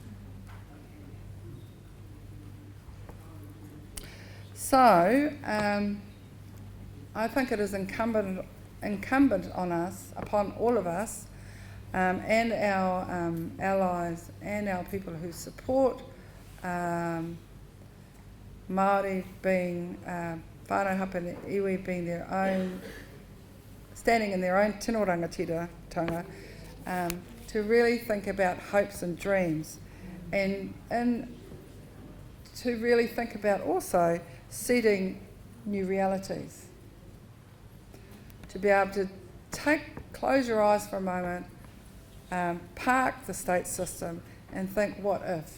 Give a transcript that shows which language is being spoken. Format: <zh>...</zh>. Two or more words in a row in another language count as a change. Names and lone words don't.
<en>So, I think it is incumbent on us, upon all of us, and our allies and our people who support Māori being,</en> <mi>whānau hapū iwi</mi> <en>being their own, standing in their own</en> <mi>tino rangatira,</mi> <en>to really think about hopes and dreams, and to really think about also setting new realities. To be able to close your eyes for a moment, park the state system and think, what if?</en>